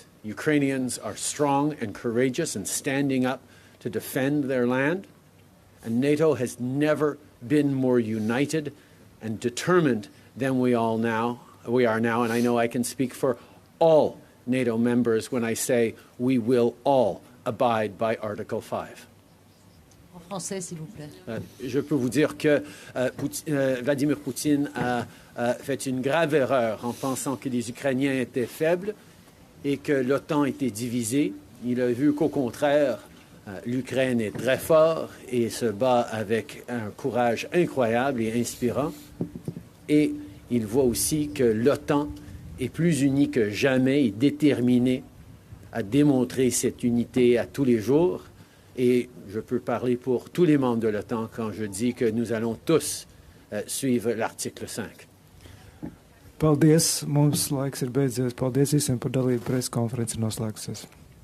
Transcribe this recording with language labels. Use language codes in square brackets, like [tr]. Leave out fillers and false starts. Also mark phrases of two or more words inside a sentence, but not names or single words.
[en] Ukrainians are strong and courageous and standing up to defend their land, and NATO has never been more united and determined than we are now, and I know I can speak for all NATO members when I say we will all abide by Article 5. [fr] En français, s'il vous plaît. Je peux vous dire que Vladimir Poutine a fait une grave erreur en pensant que les Ukrainiens étaient faibles et que l'OTAN était divisée. Il a vu qu'au contraire, l'Ukraine est très forte et se bat avec un courage incroyable et inspirant. Et il voit aussi que l'OTAN est plus unie que jamais et déterminée à démontrer cette unité à tous les jours. Et je peux parler pour tous les membres de l'OTAN quand je dis que nous allons tous suivre l'article 5. [lv] Paldies, mums laiks ir beidzies. Paldies visiem par dalību, preskonferenci noslēgsies.